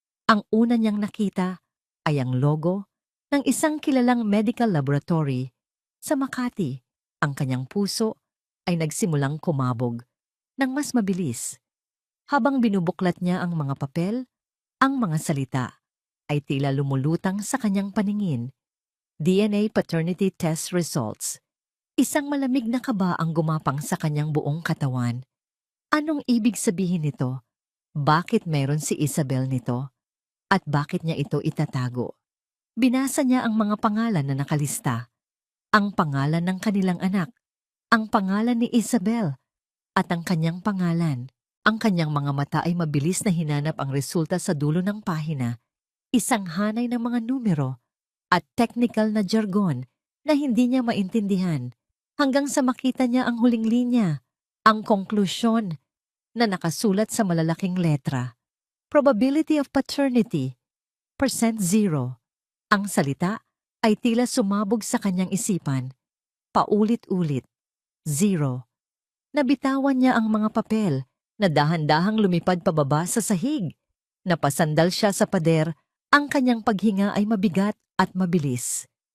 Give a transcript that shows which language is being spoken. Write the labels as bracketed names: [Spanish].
[Filipino] Ang una niyang nakita ay ang logo ng isang kilalang medical laboratory sa Makati. Ang kanyang puso ay nagsimulang kumabog ng mas mabilis. Habang binubuklat niya ang mga papel, ang mga salita ay tila lumulutang sa kanyang paningin. [English] DNA paternity test results. [Filipino] Isang malamig na kaba ang gumapang sa kanyang buong katawan. Anong ibig sabihin nito? Bakit meron si Isabel nito? At bakit niya ito itatago? Binasa niya ang mga pangalan na nakalista. Ang pangalan ng kanilang anak, ang pangalan ni Isabel, at ang kanyang pangalan. Ang kanyang mga mata ay mabilis na hinanap ang resulta sa dulo ng pahina. Isang hanay ng mga numero at technical na jargon na hindi niya maintindihan hanggang sa makita niya ang huling linya, ang konklusyon na nakasulat sa malalaking letra. [English] Probability of paternity, %0. [Filipino] Ang salita ay tila sumabog sa kanyang isipan. Paulit-ulit, 0. Nabitawan niya ang mga papel na dahan-dahang lumipad pababa sa sahig. Napasandal siya sa pader, ang kanyang paghinga ay mabigat at mabilis.